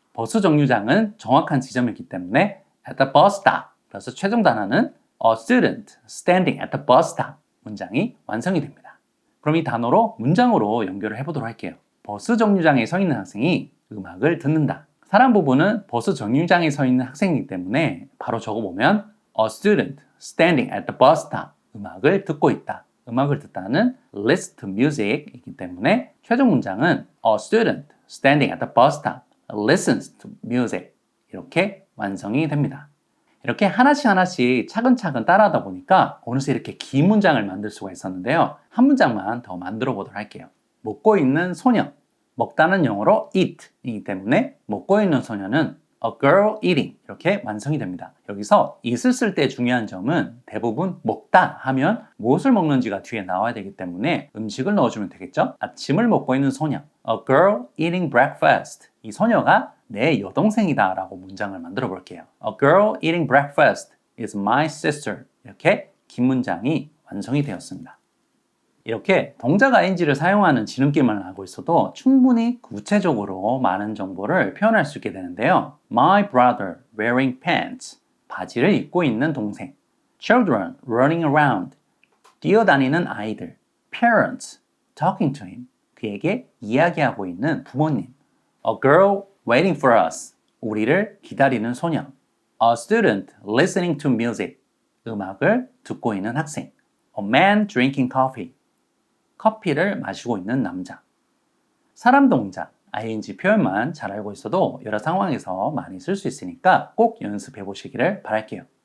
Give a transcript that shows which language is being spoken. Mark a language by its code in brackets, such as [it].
[ko] 버스 정류장은 정확한 지점이기 때문에 [en] at the bus stop [ko] 그래서 최종 단어는 [en] a student standing at the bus stop [ko] 문장이 완성이 됩니다. 그럼 이 단어로 문장으로 연결을 해보도록 할게요. 버스 정류장에 서 있는 학생이 음악을 듣는다. 사람 부분은 버스 정류장에 서 있는 학생이기 때문에 바로 적어보면 [en] a student standing at the bus stop [ko] 음악을 듣고 있다. 음악을 듣다는 [en] listen to music [ko] 이기 때문에 최종 문장은 [en] a student standing at the bus stop listens to music [ko] 이렇게 완성이 됩니다. 이렇게 하나씩 차근차근 따라하다 보니까 어느새 이렇게 긴 문장을 만들 수가 있었는데요. 한 문장만 더 만들어 보도록 할게요. 먹고 있는 소녀 먹다는 영어로 eat 이기 때문에 먹고 있는 소녀는 [en] a girl eating [ko] 이렇게 완성이 됩니다. 여기서 it을 쓸 때 중요한 점은 대부분 먹다 하면 무엇을 먹는지가 뒤에 나와야 되기 때문에 음식을 넣어주면 되겠죠? 아침을 먹고 있는 소녀 [en] a girl eating breakfast [ko] 이 소녀가 내 여동생이다 라고 문장을 만들어 볼게요. [en] A girl eating breakfast is my sister [ko] 이렇게 긴 문장이 완성이 되었습니다. 이렇게 동작 ing를 사용하는 지름길만 알고 있어도 충분히 구체적으로 많은 정보를 표현할 수 있게 되는데요. [en] My brother wearing pants. [ko] 바지를 입고 있는 동생. [en] Children running around. [ko] 뛰어다니는 아이들. [en] Parents talking to him. [ko] 그에게 이야기하고 있는 부모님. [en] A girl waiting for us. [ko] 우리를 기다리는 소녀. [en] A student listening to music. [ko] 음악을 듣고 있는 학생. [en] A man drinking coffee. [ko] 커피를 마시고 있는 남자. 사람 동작, ing 표현만 잘 알고 있어도 여러 상황에서 많이 쓸 수 있으니까 꼭 연습해 보시기를 바랄게요.